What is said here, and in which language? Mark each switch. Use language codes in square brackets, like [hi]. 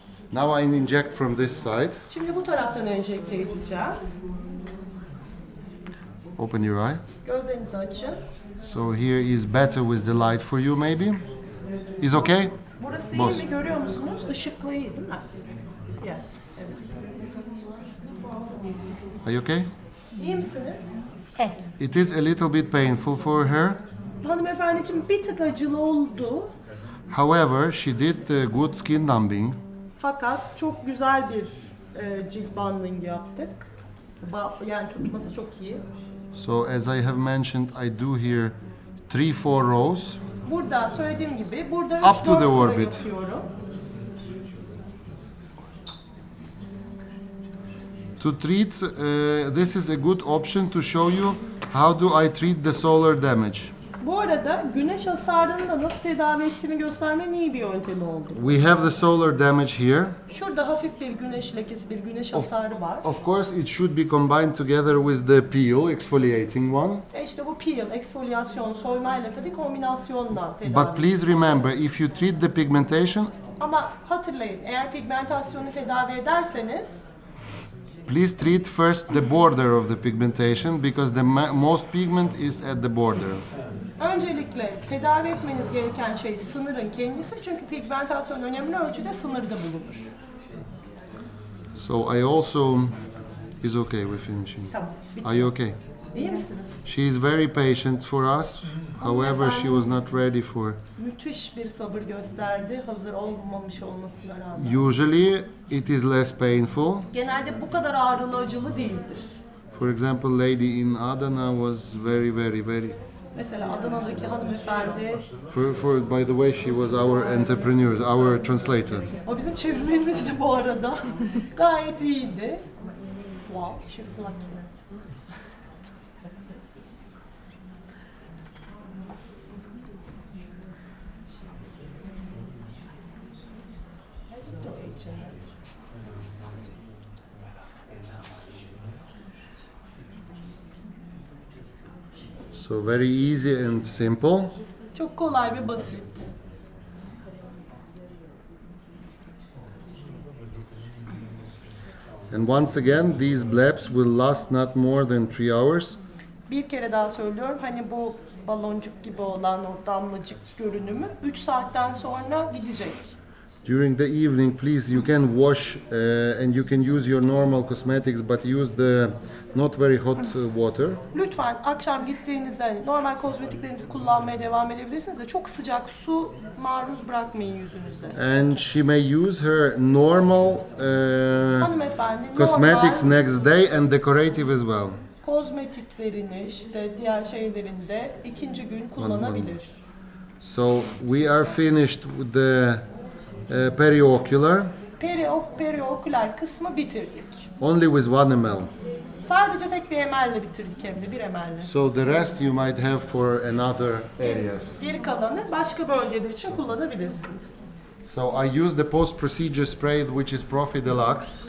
[en] Now I inject from this side. [tr] Şimdi bu taraftan enjekte edeceğim. [en] Open your eye. [tr] Gözlerinizi açın. [en] So here is better with the light for you maybe. Is okay? [tr] Burası [en] Boss. [tr] iyi mi görüyor musunuz? Işıklı iyi değil mi? [en] Yes. [tr] Evet. [en] Are you okay? [tr] İyi misiniz? [en] It is a little bit painful for her. [tr] Hanımefendi için bir tık acılı oldu. [en] However, she did good skin numbing. [tr] Fakat çok güzel bir cilt banding yaptık. Yani tutması çok iyi. [en] So as I have mentioned, I do here 3-4 rows. [tr] Burada söylediğim gibi burada [en] Up to 3-4 the [tr] sıra [en] orbit. [tr] yapıyorum. [en] To treat, this is a good option to show you how do I treat the solar damage. [tr] Bu arada güneş hasarını da nasıl tedavi ettiğimi göstermenin iyi bir yöntemi oldu. [en] We have the solar damage here. [tr] Şurada hafif bir güneş lekesi, bir güneş hasarı var. [en] Of course, it should be combined together with the peel, exfoliating one. [tr] İşte bu peel, eksfolyasyon, soymayla tabii kombinasyonla tedavi. [en] But please remember, if you treat the pigmentation, [tr] Ama hatırlayın, eğer pigmentasyonu tedavi ederseniz [en] please treat first the border of the pigmentation because the most pigment is at the border. [tr] öncelikle tedavi etmeniz gereken şey sınırın kendisi çünkü pigmentasyon önemli ölçüde sınırda bulunur. [en] So I also is okay with finishing. [tr] Tamam, bitti. [en] Are you okay? [tr] İyi misiniz? [en] She is very patient for us. However, she was not ready for. [tr] Müthiş bir sabır gösterdi, hazır olmamış olmasına rağmen. [en] Usually, it is less painful. [tr] Genelde bu kadar ağrılı acılı değildir. [en] For example, lady in Adana was very. [tr] Mesela Adana'daki hanımefendi, [en] By the way, she was our entrepreneur, our translator. [tr] o bizim çevirmenimizdi bu arada. Gayet iyiydi. [en] Wow, she was lucky. So very easy and simple. [tr] Çok kolay ve basit. [en] And once again, these blebs will last not more than 3 hours. [tr] Bir kere daha söylüyorum, hani bu baloncuk gibi olan o damlacık görünümü 3 saatten sonra gidecek. [en] during the evening, please, you can wash and you can use your normal cosmetics, but use the not very hot water. [tr] Lütfen akşam gittiğinizde normal kozmetiklerinizi kullanmaya devam edebilirsiniz de çok sıcak su maruz bırakmayın yüzünüze. [en] And she may use her normal [tr] Hanımefendi [en] cosmetics [tr] normal [en] next day and decorative as well. [tr] kozmetiklerini işte diğer şeylerini de ikinci gün kullanabilir. [en] So we are finished with the periocular, [tr] Perioküler kısmı bitirdik. [en] only with 1 ml. [tr] Sadece tek bir ml bitirdik hem de 1 ml. [en] So the rest you might have for another areas. [tr] Geri kalanı başka bölgeler için kullanabilirsiniz. [en] So I use the post-procedure spray, which is Profi Deluxe.